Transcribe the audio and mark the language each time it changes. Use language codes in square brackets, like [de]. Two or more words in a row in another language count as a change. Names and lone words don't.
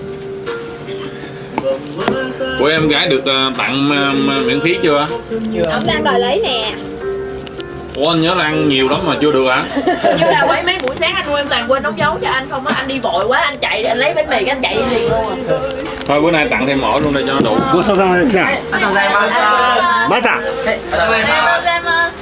[vi] Của em gái được tặng miễn phí chưa? Ông đang đòi lấy nè. Ủa anh nhớ là ăn nhiều lắm mà chưa được hả? Như là quấy mấy buổi sáng anh nuôi em toàn quên đóng dấu cho anh không á, anh đi vội quá anh chạy anh lấy bánh mì cái anh chạy đi liền luôn à. Thôi bữa nay tặng thêm ổ luôn đây cho nó đủ. [ja] ごちそうさまでした。ありがとうございました。また。はい、ありがとうございます。